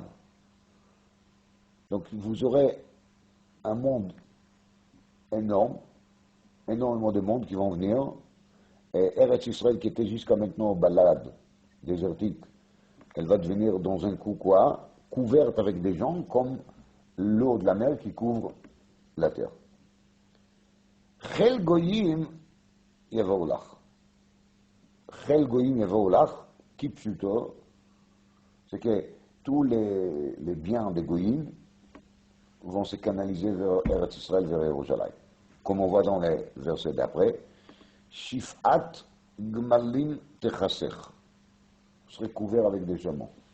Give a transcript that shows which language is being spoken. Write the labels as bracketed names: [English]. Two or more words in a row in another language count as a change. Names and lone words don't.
[French] Donc vous aurez un monde énorme, énormément de monde qui vont venir, et Eretz Israël qui était jusqu'à maintenant balade, désertique, elle va devenir dans un coup quoi, couverte avec des gens comme l'eau de la mer qui couvre la terre. [Hebrew] חיל גוים יבאו לך. חיל גוים יבאו לך, [French] qui plutôt, c'est que tous les biens des goyim vont se canaliser vers Eretz Israël, vers Jérusalem. Comme on voit dans les versets d'après, [Hebrew] שפעת גמלים תכסך. [French] Vous serez couvert avec des chameaux.